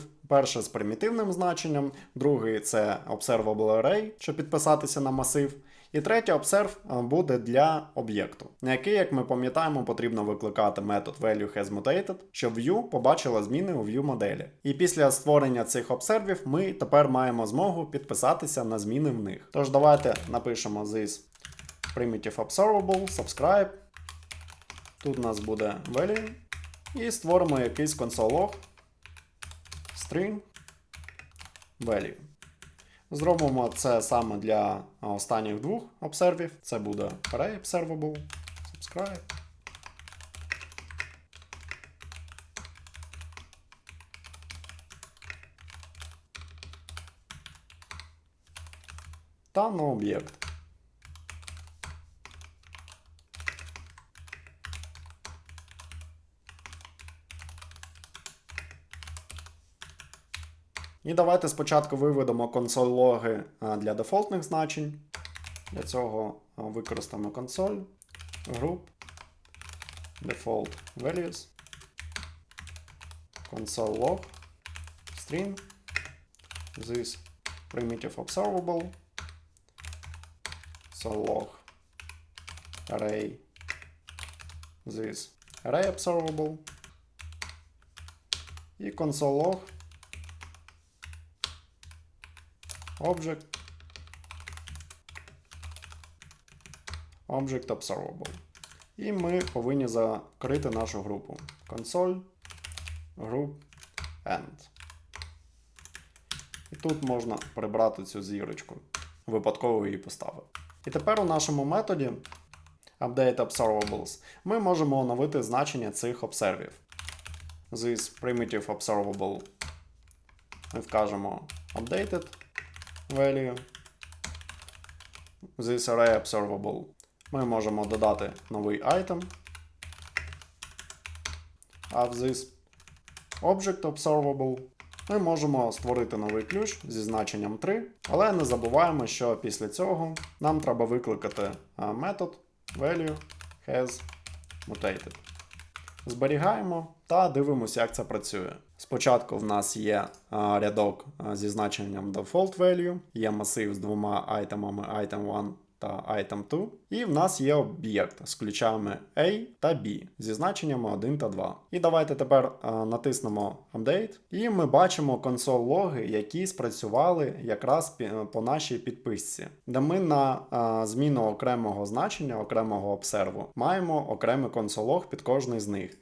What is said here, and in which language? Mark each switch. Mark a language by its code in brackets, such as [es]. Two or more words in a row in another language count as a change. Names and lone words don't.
[uk] Перший з примітивним значенням, другий це [en] observable array, [uk] щоб підписатися на масив. І третій observe буде для об'єкту, на який, як ми пам'ятаємо, потрібно викликати метод valueHasMutated, щоб view побачила зміни у view-моделі. І після створення цих обсервів ми тепер маємо змогу підписатися на зміни в них. Тож давайте напишемо [en] this primitive observable, subscribe. [uk] Тут у нас буде value. І створимо якийсь [en] console.log string value. [uk] Зробимо це саме для останніх двох обсервів. Це буде [en] array observable, subscribe. [uk] Та на об'єкт. І давайте спочатку виведемо консоль-логи для дефолтних значень. Для цього використаємо [en] console, group, default values, console.log, string, this primitive observable, console.log, array, this array observable, і console.log, object observable. [uk] І ми повинні закрити нашу групу. [en] Console, group, end. [uk] І тут можна прибрати цю зірочку. Випадково її поставив. І тепер у нашому методі updateObservables ми можемо оновити значення цих обсервів. [en] This primitive observable [uk] ми вкажемо [en] updated value. This array observable [uk] ми можемо додати новий item. А в [en] this object observable [uk] ми можемо створити новий ключ зі значенням 3, але не забуваємо, що після цього нам треба викликати метод valueHasMutated. Зберігаємо та дивимося, як це працює. Спочатку в нас є рядок зі значенням [en] default value, [uk] є масив з двома айтемами item1 та item2, і в нас є об'єкт з ключами A та B зі значеннями 1 та 2. І давайте тепер натиснемо Update, і ми бачимо консоль-логи, які спрацювали якраз по нашій підписці, де ми на зміну окремого значення, окремого обсерву, маємо окремий консоль-лог під кожний з них.